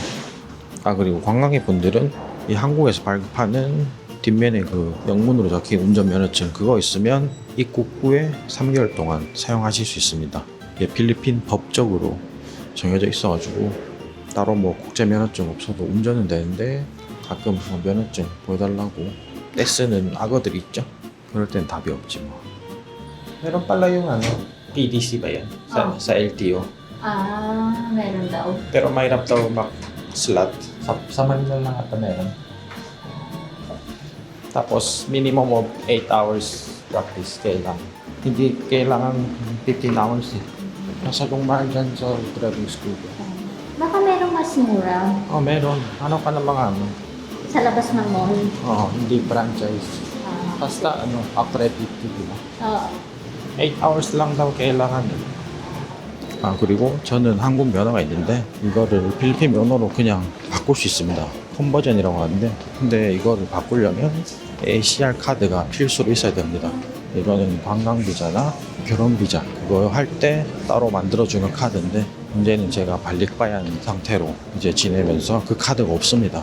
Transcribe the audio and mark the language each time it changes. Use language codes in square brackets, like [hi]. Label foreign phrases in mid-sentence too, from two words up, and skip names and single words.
[ko] 아 그리고 관광객 분들은 이 한국에서 발급하는 뒷면에 그 영문으로 적힌 운전면허증 그거 있으면 입국 후에 3개월 동안 사용하실 수 있습니다. 이게 필리핀 법적으로 정해져 있어가지고 따로 뭐 국제면허증 없어도 운전은 되는데 가끔 뭐 면허증 보여달라고 떼쓰는 악어들이 있죠. 그럴 땐 답이 없지 뭐. [tl] Meron pala yung ano, PDC ba yan? Sa LTO. Ah, meron daw. Pero mahirap daw mag-slot. Sa Manila lang ata meron. Tapos [en] minimum of 8 hours practice [tl] kailangan. Hindi kailangan 15 hours eh. Nasa kung mahal dyan sa driving school. Baka merong mas mura Meron. Ano ka ng mga ano? sa labas ng mall. Hindi franchise. Basta accredited diba? 8 hours lang daw kailangan. [ko] 아 그리고 저는 한국 면허가 있는데 이거를 필리핀 면허로 그냥 바꿀 수 있습니다. 컨버전이라고 하는데 근데 이거를 바꾸려면 ACR 카드가 필수로 있어야 됩니다. 이거는 관광 비자나 결혼 비자 그거 할 때 따로 만들어주는 카드인데 문제는 제가 발릭바이한 상태로 이제 지내면서 그 카드가 없습니다.